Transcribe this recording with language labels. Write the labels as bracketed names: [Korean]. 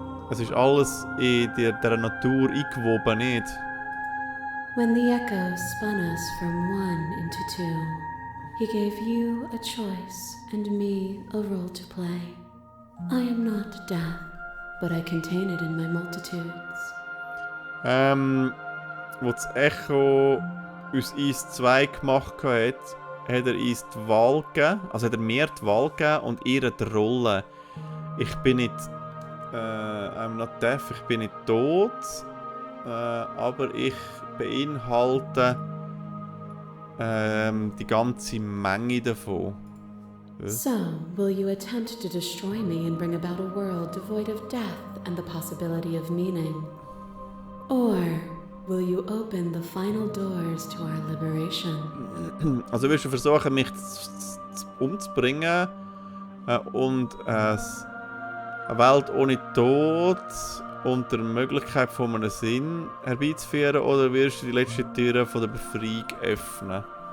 [German] Es ist alles in der Natur eingewoben, nicht? [English] When the echo spun us from one into two, he gave you a choice and me a role to play. I am not death, but I contain it in my multitudes. [German] Wo das Echo aus uns 2 gemacht hat, hat er uns die Wahl gegeben, also hat er mir die Wahl gegeben und ihr die Rolle. Ich bin nicht, [English] I'm not deaf, [German] ich bin nicht tot, aber ich beinhalte die ganze Menge davon. [English] So, will you attempt to destroy me and bring about a world devoid of death and the possibility of meaning? Or will you open the final doors to our liberation? [German] Also wirst du versuchen, mich umzubringen und eine Welt ohne Tod und der Möglichkeit von einem Sinn herbeizuführen, oder wirst du die letzte Tür von der Befreiung öffnen?